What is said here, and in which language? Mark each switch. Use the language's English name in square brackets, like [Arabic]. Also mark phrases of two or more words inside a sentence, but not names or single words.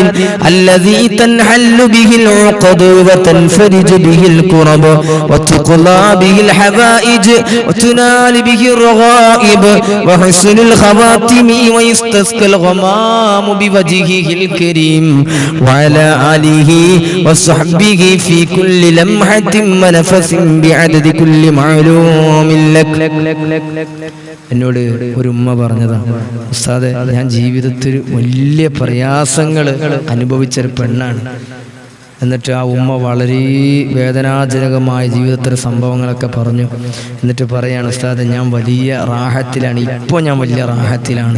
[Arabic] الذي تنحل به العقد وتنفرج به الكرب وتقضى به الحوائج وتنال به الرغائب وحسن الخواتيم ويستسقى الغمام بوجهه الكريم وعلى آله وصحبه في كل لمحة ونفس بعدد كل معلوم لك. [Malayalam] എന്നോട് ഒരു ഉമ്മ പറഞ്ഞതാ, ഉസ്താദേ ഞാൻ ജീവിതത്തിൽ വലിയ പ്രയാസങ്ങൾ അനുഭവിച്ചൊരു പെണ്ണാണ്. എന്നിട്ട് ആ ഉമ്മ വളരെ വേദനാജനകമായ ജീവിതത്തിലെ സംഭവങ്ങളൊക്കെ പറഞ്ഞു. എന്നിട്ട് പറയാണ്, ഉസ്താദ് ഞാൻ വലിയ റാഹത്തിലാണ്, ഇപ്പോൾ ഞാൻ വലിയ റാഹത്തിലാണ്.